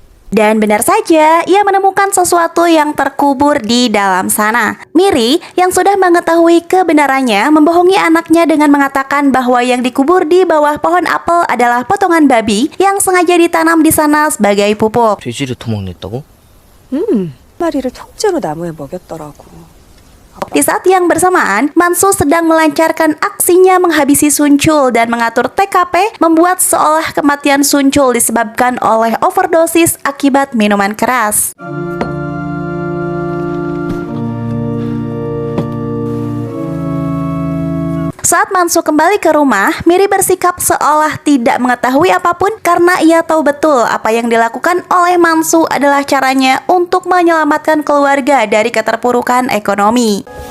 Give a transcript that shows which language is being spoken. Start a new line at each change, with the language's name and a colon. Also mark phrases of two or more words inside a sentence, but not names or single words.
Indonesian: Dan benar saja, ia menemukan sesuatu yang terkubur di dalam sana. Miri, yang sudah mengetahui kebenarannya, membohongi anaknya dengan mengatakan bahwa yang dikubur di bawah pohon apel adalah potongan babi yang sengaja ditanam di sana sebagai pupuk.
Korean: 돼지를 도먹냈다고? 마리를 통째로 나무에 먹였더라고.
Indonesian: Di saat yang bersamaan, Mansu sedang melancarkan aksinya menghabisi Sunchul dan mengatur TKP, membuat seolah kematian Sunchul disebabkan oleh overdosis akibat minuman keras. Saat Mansu kembali ke rumah, Miri bersikap seolah tidak mengetahui apapun karena ia tahu betul apa yang dilakukan oleh Mansu adalah caranya untuk menyelamatkan keluarga dari keterpurukan ekonomi.